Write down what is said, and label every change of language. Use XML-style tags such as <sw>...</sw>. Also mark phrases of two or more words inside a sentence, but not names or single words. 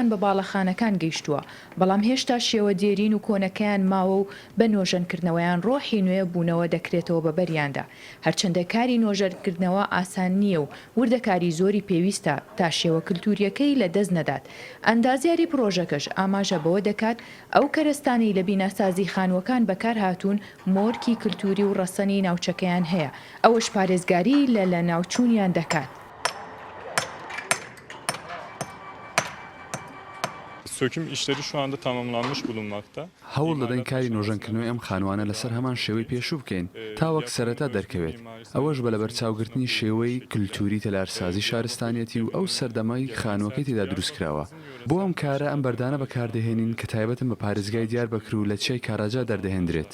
<ckb>بە باڵەخانەکان گەیشتووە بەڵام هێشتا شێوە دێرین و کۆنەکەیان ماوە و بە نۆژەنکردنەوەیان ڕۆحی نوێ بوونەوە دەکرێتەوە بە بەریاندا هەرچەندە کاری نۆژەنکردنەوە ئاسان نییە و وردەکاری زۆری پێویستە تا شێوە کللتوریەکەی لە دەست نەدات ئەندازیاری پرۆژەکەش ئاماژە بەوە دەکات ئەو کەرستانەی لە بیناسازی خانووەکان بەکار هاتوون مۆرکی کللتوری و ڕەسەنی ناوچەکەیان هەیە ئەوەش پارێزگاری لە ناوچوونیان دەکات.</ckb> <tr>Söküm işleri şu anda tamamlanmış bulunmakta.</tr> <ckb>هەوڵ دەدەین کاری نۆژەنکردنەوەی ئەم خانوانە لەسەر هەمان شێوەی پێشوو بکەین تا وەک سەرەتا دەرکەوێت ئەوەش بە لەبەرچاوگرتنی شێوەی کللتوری تەلارسازی شارستانیەتی و ئەو سەردەمای خانووەکەی تێدا دروستکراوە بۆ ئەم کارە ئەم بەردانە بەکاردەهێنین کە تایبەتن بە پارێزگای دیاربەکر و لە چای کاراجا دەردەهێنرێت.</ckb>